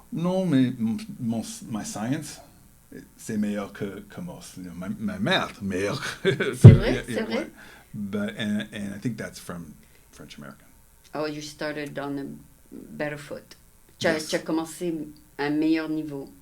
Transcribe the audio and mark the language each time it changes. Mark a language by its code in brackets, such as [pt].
[fr] Non, mais [en] my science, [fr] c'est meilleur que ma math, meilleur. C'est vrai, c'est vrai. [en] But and I think that's from French American. Oh, you started on a better foot. [fr] Tu [en] Yes. [fr] as commencé à un meilleur niveau.